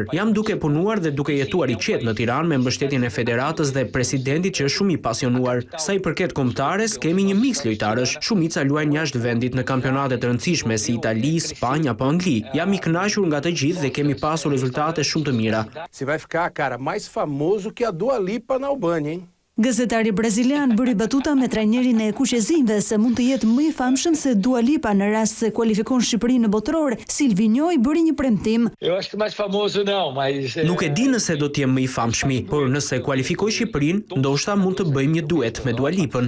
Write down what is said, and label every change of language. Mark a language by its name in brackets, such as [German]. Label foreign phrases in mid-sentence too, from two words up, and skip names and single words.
[Albanian] Jam duke punuar dhe duke jetuar i qetë në Tiranë me mbështetjen e federatës dhe presidentit që është shumë i pasionuar. Sa i përket kombëtares, kemi një miks lojtarësh, shumica luajnë jashtë vendit në kampionate të rëndësishme si Itali, Spanjë apo Angli. Jam i kënaqur nga të gjithë dhe kemi pasur rezultate shumë të mira. [Portuguese] Se vai ficar, cara, mais famoso que a Dua Lipa na Albânia, hein? [Albanian] Gazetari brazilian bëri batuta me trajnerin e kuqezinjve se mund të jetë më i famshëm se Dua Lipa në rast se kualifikon Shqipërinë në botror. Silvinho i bëri një premtim. Nuk e di nëse do të jem më i famshëm, por nëse kualifikoj Shqipërinë, ndoshta mund të bëjmë një duet me Dua Lipën.